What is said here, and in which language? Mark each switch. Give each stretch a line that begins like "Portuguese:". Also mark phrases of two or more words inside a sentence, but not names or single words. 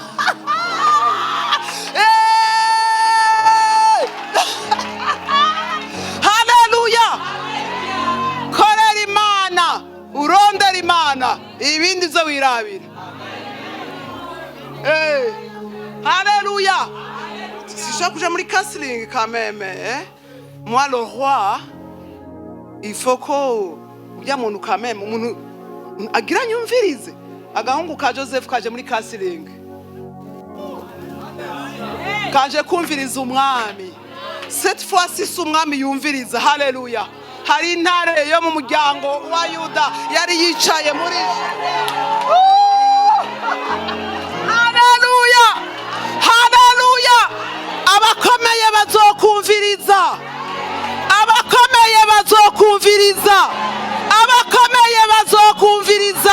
Rundi: Haleluya. Korera Imana urondera Imana ibindi zo wirabira. Haleluya. Si kuja muri counseling
French: quand même moi le roi il faut
Rundi: ko ujya muntu
French: quand même
Rundi: umuntu agira nyumvirize. Agahungu ka Joseph kaje muri counseling kaje kumviriza umwami.
French: Cette fois ci
Rundi: umwami yumviriza. Haleluya. Hari intare yo mu muryango wa Yuda yari yicaye muri. Haleluya, haleluya. Abakomeye bazokumviriza, abakomeye bazokumviriza, abakomeye bazokumviriza.